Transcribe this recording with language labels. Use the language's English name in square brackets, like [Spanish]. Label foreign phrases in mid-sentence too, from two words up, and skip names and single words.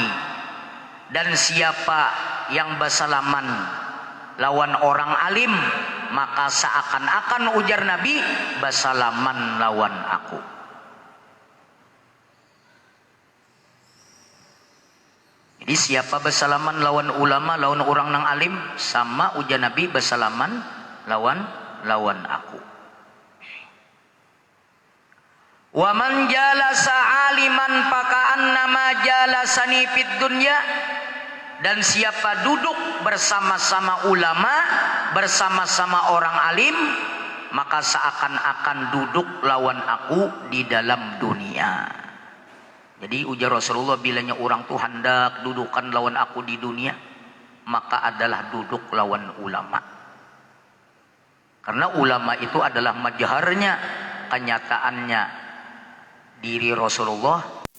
[Banjar] Dan siapa yang bersalaman lawan orang alim, maka seakan-akan, ujar Nabi, bersalaman lawan aku. Jadi siapa bersalaman lawan ulama, lawan orang nang alim, sama, ujar Nabi, bersalaman lawan aku. [Arabic] و من جالس عالما فكأنما جالسني في الدنيا. [Banjar] Dan siapa duduk bersama-sama ulama, bersama-sama orang alim, maka seakan-akan duduk lawan aku di dalam dunia. Jadi ujar Rasulullah, bilanya orang tuh hendak dudukan lawan aku di dunia, maka adalah duduk lawan ulama. Karena ulama itu adalah majharnya, kenyataannya diri Rasulullah